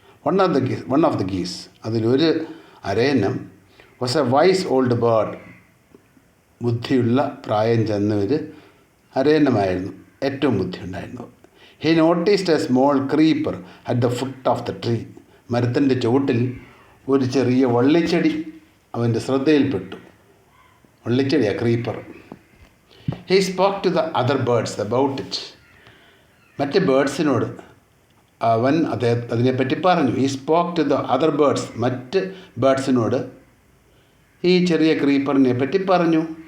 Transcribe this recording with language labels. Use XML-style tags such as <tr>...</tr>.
<en>One of the geese,</en> <ml>അതിലൊരു അരയന്നം,</ml> <en>was a wise old bird,</en> <ml>ബുദ്ധിയുള്ള പ്രായം ചെന്ന ഒരു അരയന്നമായിരുന്നു, ഏറ്റവും ബുദ്ധിയുണ്ടായിരുന്നു.</ml> <en>He noticed a small creeper at the foot of the tree.</en> <ml>മരത്തിൻ്റെ ചുവട്ടിൽ ഒരു ചെറിയ വള്ളിച്ചെടി അവൻ്റെ ശ്രദ്ധയിൽപ്പെട്ടു. വള്ളിച്ചെടിയാണ് creeper.</ml> <en>He spoke to the other birds about it.</en> <ml>മറ്റ് ബേർഡ്സിനോട് അവൻ അതിനെപ്പറ്റി പറഞ്ഞു.</ml> <en>he spoke to the other birds,</en> <ml>മറ്റ് ബേർഡ്സിനോട് ഈ ചെറിയ ക്രീപ്പറിനെ പറ്റി പറഞ്ഞു.</ml>